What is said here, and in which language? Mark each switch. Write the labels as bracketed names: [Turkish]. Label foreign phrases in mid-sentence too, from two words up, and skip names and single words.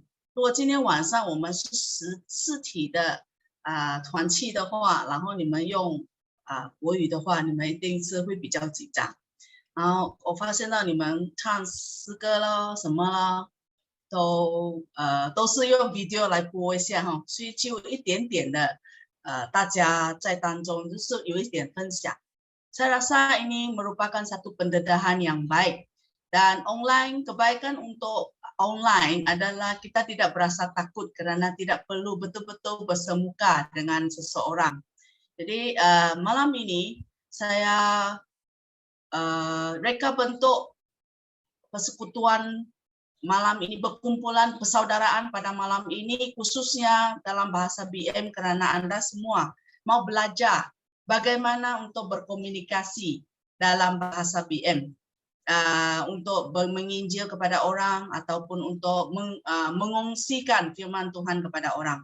[Chinese] 如果今天晚上我们是实体的团契的话，然后你们用国语的话，你们一定是会比较紧张。然后我发现到你们唱诗歌咯，什么咯，都是用 video 来播一下哈，所以就一点点的大家在当中就是有一点分享。 [Malay] Saya rasa ini merupakan satu pendedahan yang baik dan online kebaikan untuk online adalah kita tidak berasa takut karena tidak perlu betul-betul bersemuka dengan seseorang. Jadi malam ini saya reka bentuk persekutuan malam ini, berkumpulan persaudaraan pada malam ini khususnya dalam bahasa BM karena Anda semua mau belajar bagaimana untuk berkomunikasi dalam bahasa BM, untuk menginjil kepada orang ataupun untuk mengongsikan firman Tuhan kepada orang.